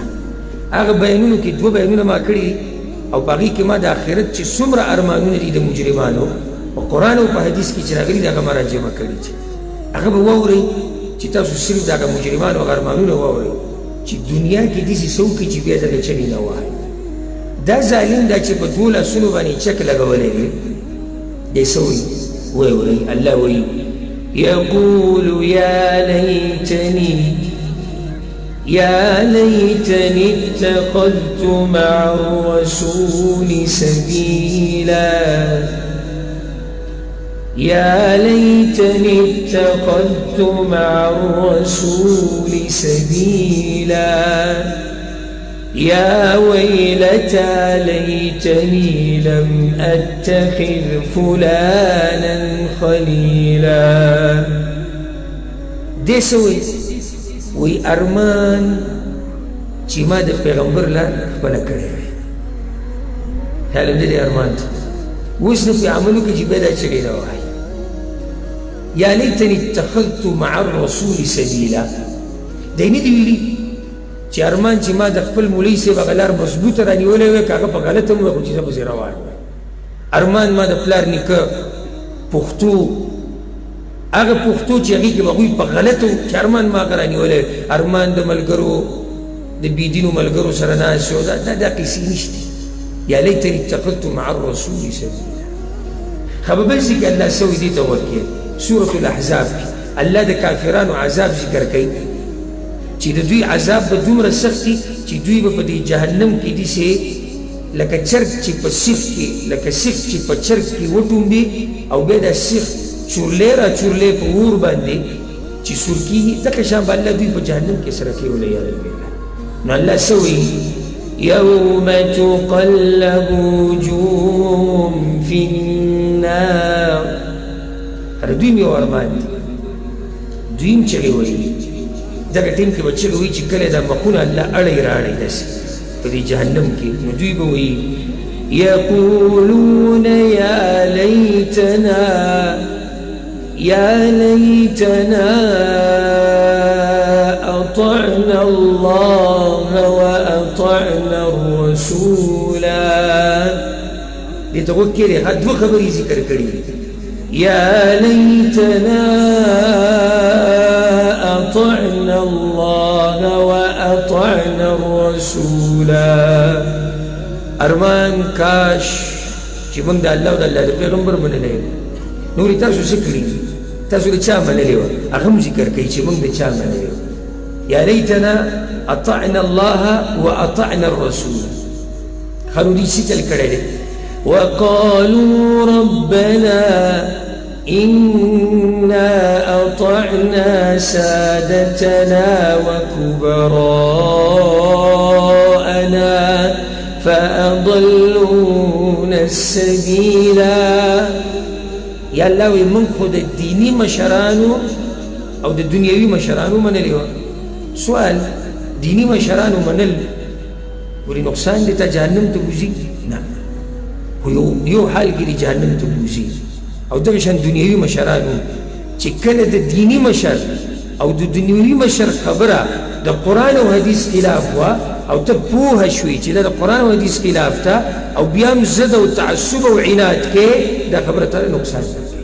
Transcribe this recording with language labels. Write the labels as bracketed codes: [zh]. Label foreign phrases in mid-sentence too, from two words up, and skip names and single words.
[ps] هغه بیانونو کې دوه بیانونه ما کړي دي او په هغې کې ما د آخرت چې څومره ارمانونه دي د مجرمانو په قرآن او په حدیث کې چې راغلي دي هغه ما راجمع کړي دي. هغه به واورئ چې تاسو صرف د هغه مجرمانو هغه ارمانونه واورئ چې دنیا کې داسې څه وکړي چې بیا دغه چنې نه وایي. دا ظالم دا چې په دوه لاسونو باندې چک لګولی دی دی څه وایي وایي وایي الله وایي [ar] يقول يا ليتني اتخذت مع الرسول سبيلا يا ليتني اتخذت مع الرسول سبيلا يا ويلتى ليتني لم أتخذ فلانا خليلا. [ps] دې څه وایي وی ارمان چې ما د پیغمبر لار خپله کړې وی خیال هم د دې ارمان ته اوس نو په عملو کې چې بیا دا چغې راوایي [ar] یا لیتني اتخذت مع الرسول سبیلا. [ps] دی نه دي ویلي چې ارمان چې ما د خپل مولوي صاحب هغه لار مضبوطه رانیولی وی که هغه په غلطه هم وی خو چې زه پسې روان وی. ارمان ما د پلار نیکه پښتو هغه پښتو چې هغې کې به هغوی په غلطو چې ارمان ما هغه رانیولی ارمان د ملګرو د بېدینو ملګرو سره ناست شو دا قیسې نشته. [ar] یا لیتني اتخذت مع الرسول سبیلا. [ps] ښه په بل ځای کې الله څه وایي دې ته ورکړي سورة الاحزاب کې الله د کافرانو عذاب ذکر کوي چې د دوی عذاب به دومره سخت وي چې دوی به په دې جهنم کې داسې لکه چرګ چې په سیخ کې لکه سیخ چې په چرګ کې وټومبي او بیا دا سیخ چورلی را چورلی په اور باندې چې سور کېږي دغه شان به الله دوی په جهنم کې سره کولی [ar] یاد بالله. [ps] نو الله څه وایي [ar] يوم تقلب وجوههم في النار. [ps] هر دویم یو ارمان دی دویم چغې وایي دغه ټیم کې به چغې وایي چې کله دا مخونه الله اړی راړی داسې په دې جهنم کې نو دوی به وایي [ar] يقولون يا ليتنا أطعنا الله وأطعنا الرسولا. [ps] دې ته غوږ کېږدئ ښه دوه خبرې ذکر کړي [ar] يا ليتنا أطعنا الله وأطعنا الرسولا. [ps] ارمان کاش چې موږ د الله او د الله د پیغمبر منلی وو. نورې تاسو څه کړي تاسو د چا منلې وه هغه هم ذکر کوي چې موږ د چا منلې وو. [ar] یا لیتنا اطعنا الله واطعنا الرسول. [ps] ښه نو دوی څه چل کړی دی [ar] وقالوا ربنا إنا أطعنا سادتنا وكبراءنا فأضلونا السبيلا. [ps] یا الله وی من خو د دیني مشرانو او د دنیوي مشرانو منلی وه. سوال دیني مشرانو منل ولې نقصان دی ته جهنم ته بوځي نه خو یو حال کې دی جهنم ته بوځي او دغه شان دنیوي مشرانو چې کله د دیني مشر او د دنیوي مشر خبره د قرآن او حدیث خلاف وه او ته پوهه شوې چې دا د قرآن او حدیث خلاف ته او بیا هم ضد او تعصب او عناد کې دا خبره ته نقصان درکوي.